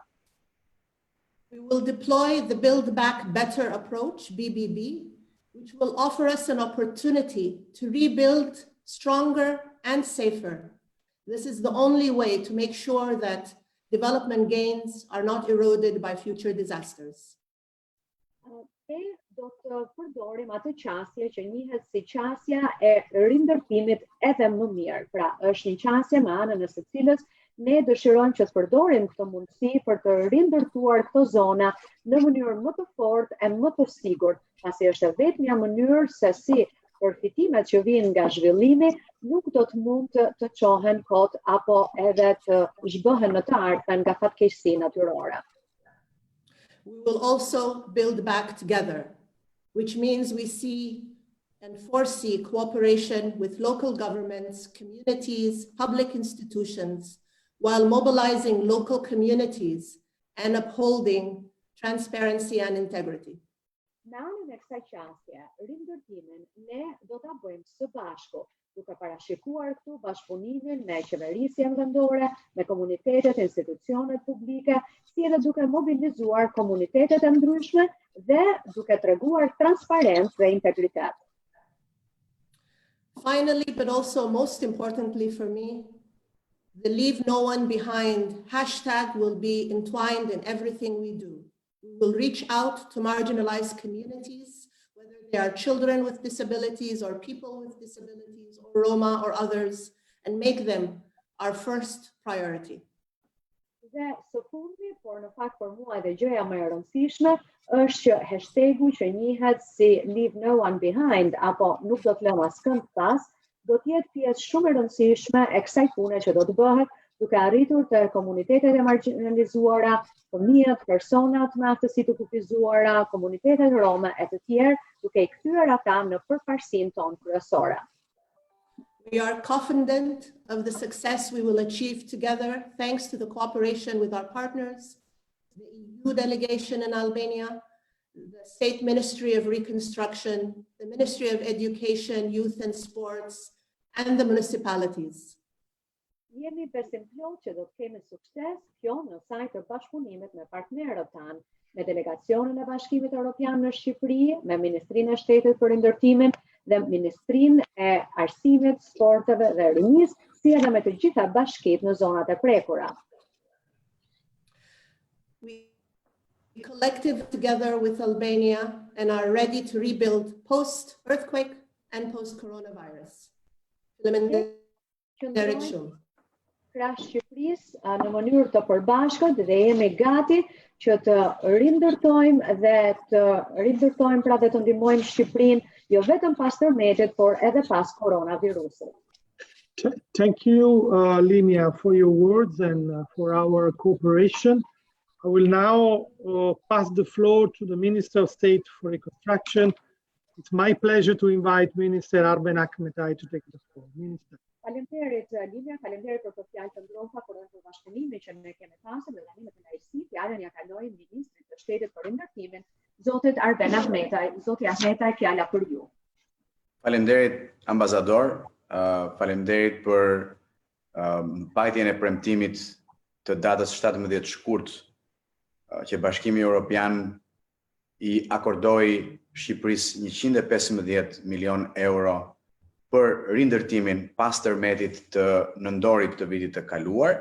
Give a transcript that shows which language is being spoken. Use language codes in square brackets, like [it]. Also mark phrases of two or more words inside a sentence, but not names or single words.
[en] We will deploy the Build Back Better approach, BBB, which will offer us an opportunity to rebuild stronger and safer. This is the only way to make sure that development gains are not eroded by future disasters. [sq] Ne do të përdorim atë qasje që njihet si qasja e rindërtimit edhe më mirë. Pra, është një qasje me anën e së cilës ne dëshirojmë që të përdorim këtë mundësi për të rindërtuar këto zona në mënyrë më të fortë e më të sigurt, pasi është vetmja mënyrë se si përfitimet që vijnë nga zhvillimi nuk do të mund të çohen kot apo edhe të zhbëhen në të ardhmen nga fatkeqësi natyrore. [en] We will also build back together, which means we see and foresee cooperation with local governments, communities, public institutions, while mobilizing local communities and upholding transparency and integrity. [sq] Në anën e kësaj qasje, rindërtimin ne do ta bëjmë së bashku, duke parashikuar këtu bashkëpunimin me qeverisjen vendore, me komunitetet e institucionet publike, si edhe duke mobilizuar komunitetet e ndryshme dhe duke treguar transparencë dhe integritet. [en] Finally, but also most importantly for me, the Leave No One Behind hashtag will be entwined in everything we do. We will reach out to marginalized communities, whether they are children with disabilities or people with disabilities or Roma or others, and make them our first priority. [sq] Dhe së fundi, por në fakt për mua edhe gjëja më e rëndësishme është që hashtag-u që njihet si Leave No One Behind apo nuk do të lëm askënd pas, do të jetë pjesë shumë e rëndësishme e kësaj pune që do të bëhet duke arritur të komunitetet e marginalizuara, fëmijët, personat me aftësi të kufizuara, komunitetet rome e të tjerë, duke i kthyer ata në përparësinë tonë kryesore. [en] We are confident of the success we will achieve together thanks to the cooperation with our partners, the EU delegation in Albania, the State Ministry of Reconstruction, the Ministry of Education, Youth and Sports, and the municipalities. [sq] Jemi besimplot që do të kemi sukses kjo në sajt të bashkëpunimit me partnerët tanë, me delegacionin e Bashkimit Europian në Shqipëri, me Ministrinë e Shtetit për Rindërtimin dhe Ministrinë e Arsimit, Sporteve dhe Rinisë, si edhe me të gjitha bashkitë në zonat e prekura. [en] We collective together with Albania and are ready to rebuild post-earthquake and post-coronavirus. [sq] Faleminderit shumë. Krah Shqipërisë në mënyrë të përbashkët dhe jemi gati që të rindërtojmë pra dhe të ndihmojmë Shqipërinë jo vetëm pas tërmetit, por edhe pas koronavirusit. [en] Thank you, Limya, for your words and for our cooperation. I will now pass the floor to the Minister of State for Reconstruction. It's my pleasure to invite Minister Arben Ahmetaj to take the floor. Minister. [sq] Faleminderit Limya, faleminderit për fjalët e ngrohta për bashkëpunimin që ne kemi pasur dhe tani me të lajësi fjalën ja kaloj Ministrit të Shtetit për Rindërtimin, Zotit Arben Ahmetaj. Zoti Ahmetaj, fjala për ju. Faleminderit Ambasador, faleminderit për mbajtjen e premtimit të datës 17 shkurt që Bashkimi Europian i akordoi Shqipërisë 115 milion euro për rindërtimin pas tërmetit të nëntorit të vitit të kaluar.